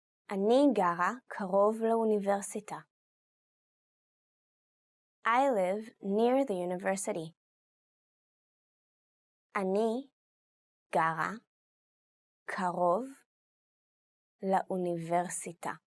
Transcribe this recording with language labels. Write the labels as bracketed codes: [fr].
[he] אני גרה קרוב לאוניברסיטה. [en] I live near the university. [he] אני גרה קרוב לאוניברסיטה.